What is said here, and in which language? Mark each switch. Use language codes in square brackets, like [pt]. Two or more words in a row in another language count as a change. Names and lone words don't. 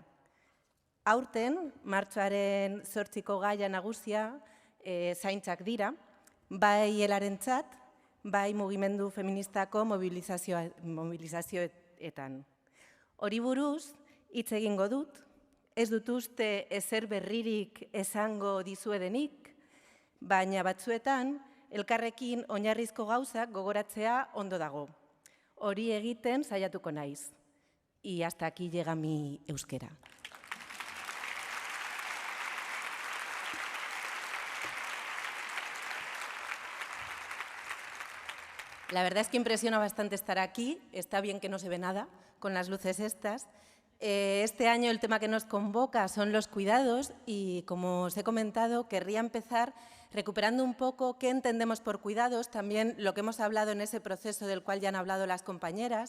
[eu] Aurten, martxoaren 8ko gaia nagusia zaintzak dira, bai helarentzat, bai mugimendu feministako mobilizazioetan. Hori buruz, hitz egingo dut, ez dut uste ezer berririk esango dizuedenik, baina batzuetan, elkarrekin oinarrizko gauzak gogoratzea ondo dago. Hori egiten saiatuko naiz. [es] Y hasta aquí llega mi euskera. La verdad es que impresiona bastante estar aquí. Está bien que no se ve nada con las luces estas. Este año el tema que nos convoca son los cuidados y, como os he comentado, querría empezar recuperando un poco qué entendemos por cuidados, también lo que hemos hablado en ese proceso del cual ya han hablado las compañeras.